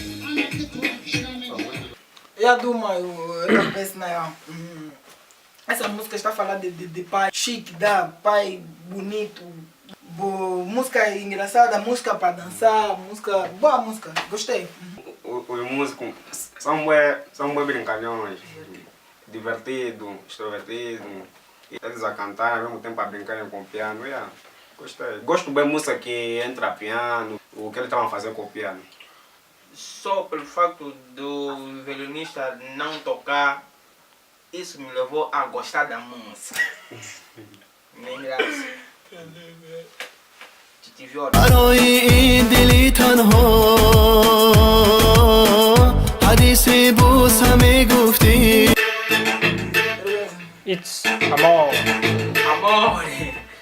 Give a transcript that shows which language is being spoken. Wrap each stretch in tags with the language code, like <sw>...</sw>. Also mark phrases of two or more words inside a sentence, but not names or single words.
<ru>Я думаю,</ru> <pt>essa música está a falar de pai chique, pai bonito, música engraçada, música para dançar, boa música, gostei. Os músicos são bem brincalhões, divertidos, extrovertidos, eles a cantar ao mesmo tempo a brincarem com o piano. Gostei. Gosto bem de música que entra piano, o que eles estavam a fazer com o piano. Só pelo facto do violinista não tocar, isso me levou a gostar da música. Nem graça.</pt> <fa>برای دلی تنها حدیث بوس همه گفتی</fa> <en>It's amor.</en> <it>Amore!</it>